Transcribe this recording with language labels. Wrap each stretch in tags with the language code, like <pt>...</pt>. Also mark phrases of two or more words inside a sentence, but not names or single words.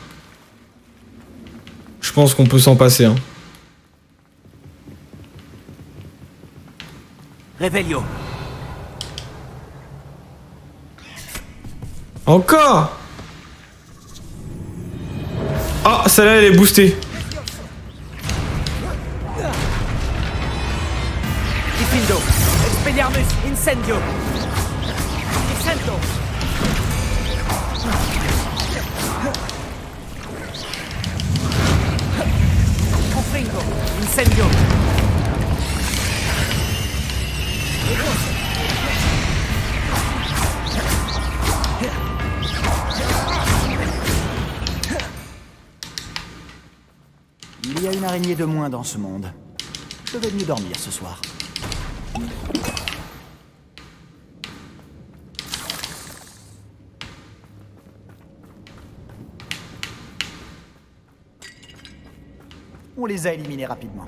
<fr>J'en ai 25, les gars. Je pense qu'on peut s'en passer. Hein. Revelio. Encore. Ah, celle-là, elle est boostée. Diffindo. Expelliarmus. Incendio. Incendio. Confringo. Incendio. Il y a une araignée de moins dans ce monde. Je vais mieux dormir ce soir. On les a éliminés rapidement.</fr>